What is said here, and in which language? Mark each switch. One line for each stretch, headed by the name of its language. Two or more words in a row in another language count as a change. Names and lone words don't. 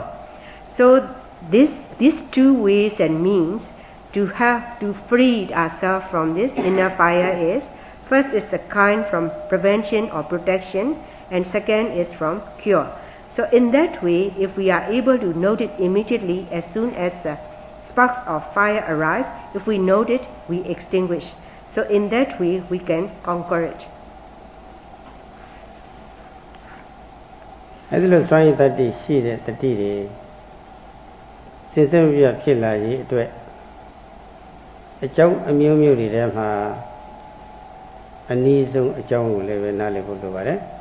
English: So these two ways and means to have to free ourselves from this inner fire is, First is the kind from prevention or protection, and second is from cure. So in that way, if we are able to note it immediately as soon as the sparks of fire arise, if we note it, we extinguish. So in that way, we can conquer it.
Burmese: အဲဒီလိုစွမ်းရည်တတ္တိရှိတဲ့တတိတွေစဉ်ဆက်မပြတ်ဖြစ်လာရေးအတွက်အကြောင်းအမျိုးမျိုးတွေထဲမှာအနည်းဆုံးအကြောင်းကိုလည်းပဲနားလည်ဖို့လိုပါတယ်